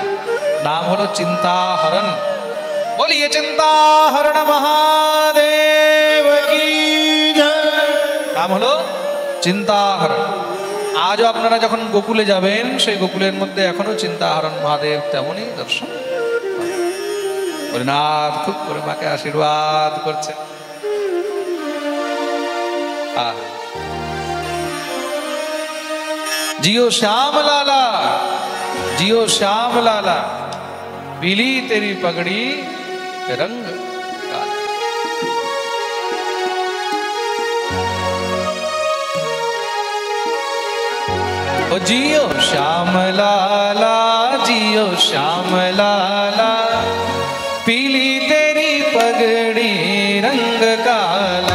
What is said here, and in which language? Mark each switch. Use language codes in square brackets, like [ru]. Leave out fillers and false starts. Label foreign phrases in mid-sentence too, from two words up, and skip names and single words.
[bn] নাম হলো চিন্তাহরণ। [hi] बोलिए चिंताहरण महादेव की जय। [bn] নাম হলো চিন্তাহরণ। আজও আপনারা যখন গোকুলে যাবেন, সেই গোকুলের মধ্যে এখনো চিন্তাহরণ মহাদেব তেমনই দর্শন। ভোলেনাথ খুব করে মাকে আশীর্বাদ করছে। [hi] जियो श्याम लाला, जियो श्याम लाला, पीली तेरी पगड़ी रंग काला। ओ जियो श्याम लाला, जियो श्याम लाला, पीली तेरी पगड़ी रंग काला।